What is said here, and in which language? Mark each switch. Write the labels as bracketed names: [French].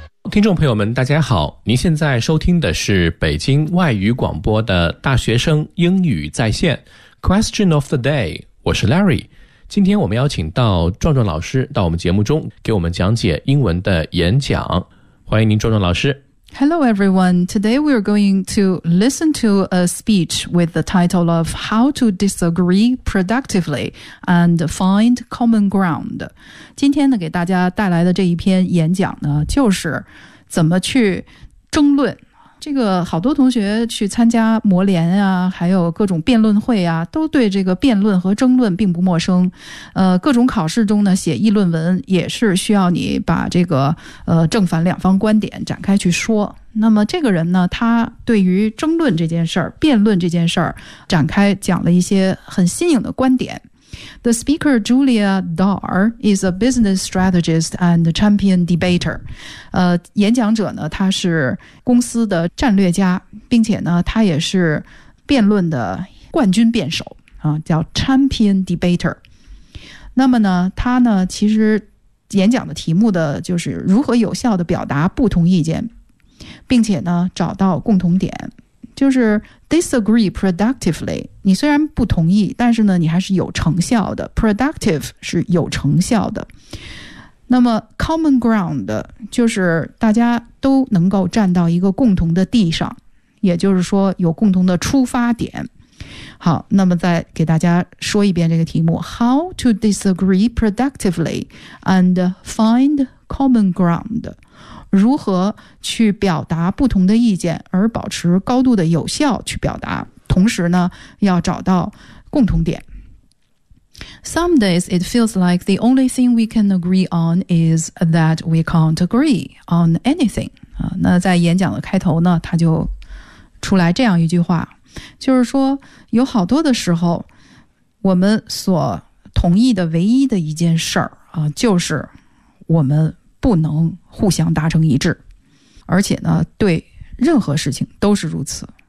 [Chinese] 听众朋友们大家好，您现在收听的是北京外语广播的大学生英语在线 [English] Question of the day， [Chinese] 我是 Larry。今天我们邀请到壮壮老师到我们节目中给我们讲解英文的演讲，欢迎您壮壮老师。 [English] Hello everyone, today we are going to listen to a speech with the title of How to Disagree Productively and Find Common Ground。 [Chinese] 今天呢给大家带来的这一篇演讲呢就是怎么去争论。这个好多同学去参加模联啊，还有各种辩论会啊，都对这个辩论和争论并不陌生。各种考试中呢写议论文也是需要你把这个正反两方观点展开去说。那么这个人呢，他对于争论这件事儿、辩论这件事儿展开讲了一些很新颖的观点。 [English] The speaker Julia Dar is a business strategist and champion debater. [Chinese] 演讲者呢，他是公司的战略家，并且呢，他也是辩论的冠军辩手啊，叫 champion debater。那么呢，他呢，其实演讲的题目的就是如何有效的表达不同意见，并且呢，找到共同点。就是 disagree productively， 你虽然不同意，但是呢，你还是有成效的。 productive 是有成效的。那么 common ground 就是大家都能够站到一个共同的地上，也就是说有共同的出发点。好，那么再给大家说一遍这个题目 ： [English] How to disagree productively and find common ground。 [Chinese] 如何去表达不同的意见而保持高度的有效去表达，同时呢要找到共同点。 [English] Some days it feels like the only thing we can agree on is that we can't agree on anything。 [Chinese] 那在演讲的开头呢，他就出来这样一句话，就是说有好多的时候我们所同意的唯一的一件事儿，就是我们不能互相达成一致，而且呢，对任何事情都是如此。